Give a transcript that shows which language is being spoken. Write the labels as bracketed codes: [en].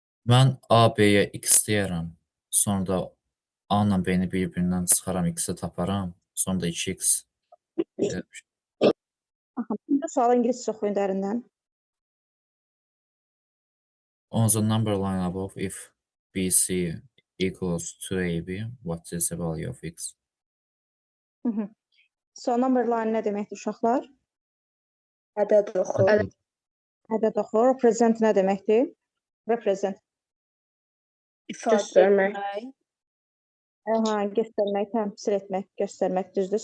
[az] Mən A, B-yə X deyərəm. Sonra da A ilə B-ni bir-birindən çıxaram, X-i taparam. Sonra da 2X. Bu sualı ingiliscə oxuyun dərindən. [en] On the number line above, if BC equals to AB, what is the value of X? So, number line [az] nə deməkdir uşaqlar? Ədəd oxu. Ədəd oxu. Represent nə deməkdir? Represent. Göstərmək. Göstərmək, təmsil etmək, göstərmək düzdür.